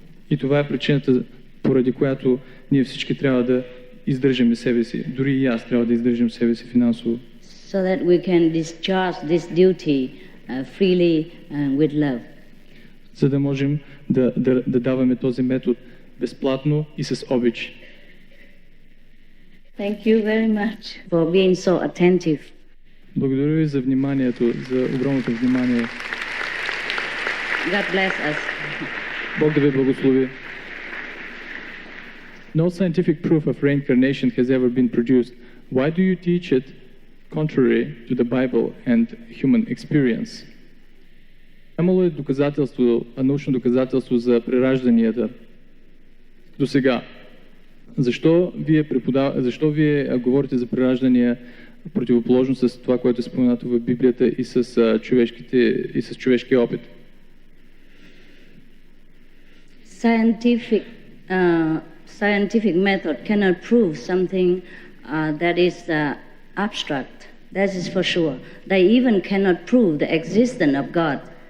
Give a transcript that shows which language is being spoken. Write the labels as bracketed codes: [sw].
[bg] И това е причината, поради която ние всички трябва да издържаме себе си. Дори и аз трябва да издържам себе си финансово. [en] So that we can discharge this duty freely and with love. [bg] За да можем да даваме този метод безплатно и с обич. [en] Thank you very much for being so attentive. [bg] Благодаря ви за вниманието, за огромното внимание. [en] God bless us. [bg] Бог да ви благослови. [en] No scientific proof of reincarnation has ever been produced. Why do you teach it contrary to the Bible and human experience? [bg] Нямало е доказателство, научно доказателство за преражданията до сега. Защо вие говорите за прераждания противоположно с това, което е споменато в Библията и с човешкия опит? [en] Scientific method cannot prove something that is abstract. That is for sure. They even cannot prove the existence of God.